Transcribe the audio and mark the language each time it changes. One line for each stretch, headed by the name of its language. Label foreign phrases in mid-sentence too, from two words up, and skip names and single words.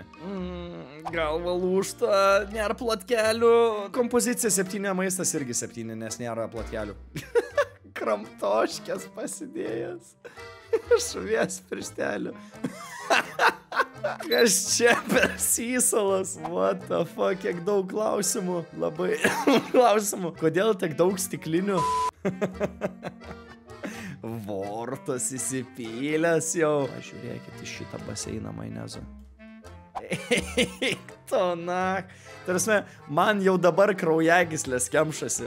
Lithuanian: Galva lūžta, nėra platkelių. Kompozicija 7, maistas irgi 7, nes nėra platkelių. Kramtoškės pasidėjęs. Žuvies pirštelių. Kas čia per sysalas?
English: What the fuck,
Lithuanian: kiek daug klausimų. Labai klausimų. Kodėl tiek daug stiklinių? Vortas įsipylęs jau. Žiūrėkit į šitą baseiną majonezo. Eik tu, na. Tarsi, man jau dabar kraujagyslės kemšasi.